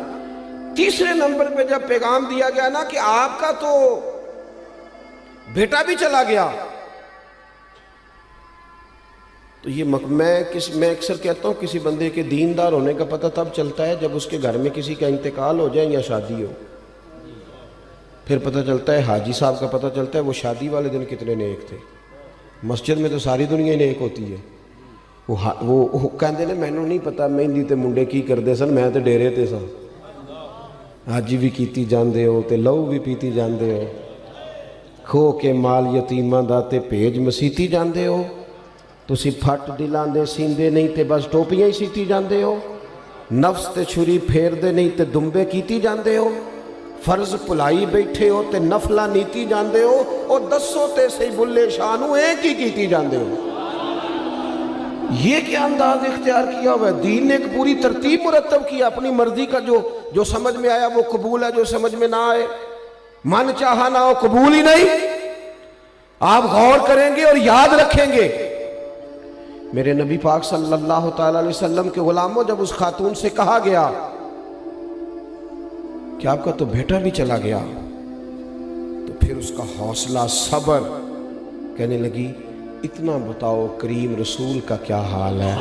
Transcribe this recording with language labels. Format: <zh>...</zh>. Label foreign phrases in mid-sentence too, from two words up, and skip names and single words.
<ur>تیسرے نمبر پہ جب پیغام دیا گیا نا کہ آپ کا تو بیٹا بھی چلا گیا، تو یہ میں اکثر کہتا ہوں کسی بندے کے دیندار ہونے کا پتہ تب چلتا ہے جب اس کے گھر میں کسی کا انتقال ہو جائے یا شادی ہو، پھر پتہ چلتا ہے حاجی صاحب کا پتہ چلتا ہے وہ شادی والے دن کتنے نیک تھے۔ مسجد میں تو ساری دنیا ہی نیک ہوتی ہے،</ur> <pa>وہ کہندے نے مینوں نہیں پتا مہندی تے منڈے کی کردے سن، میں تے ڈیرے تے سا، حاجی بھی کیتی جاندے ہو تے لہو بھی پیتی جاندے ہو، کھو کے مال یتیماں دا تے بھیج مسیتی جاندے ہو، تسی پھٹ دلان دے سیندے نہیں تے بس ٹوپیاں ہی سیتی جاندے ہو، نفس تے چھری پھیر دے نہیں تے دمبے کیتی جاندے ہو، فرض پلائی بیٹھے ہو تے نفلہ نیتی جاندے ہو، اور دسو تے سی بلے شانو ایک ہی کیتی جاندے ہو۔</pa> <ur>یہ کیا انداز اختیار کیا ہوا ہے؟ دین نے ایک پوری ترتیب مرتب کی، اپنی مرضی کا جو سمجھ میں آیا وہ قبول ہے، جو سمجھ میں نہ آئے من چاہا نہ ہو قبول ہی نہیں۔ آپ غور کریں گے اور یاد رکھیں گے، میرے نبی پاک</ur> <ar>صلی اللہ تعالی علیہ وسلم</ar> <ur>کے غلاموں جب اس خاتون سے کہا گیا کہ آپ کا تو بیٹا بھی چلا گیا، تو پھر اس کا حوصلہ صبر، کہنے لگی اتنا بتاؤ کریم رسول کا کیا حال ہے۔</ur>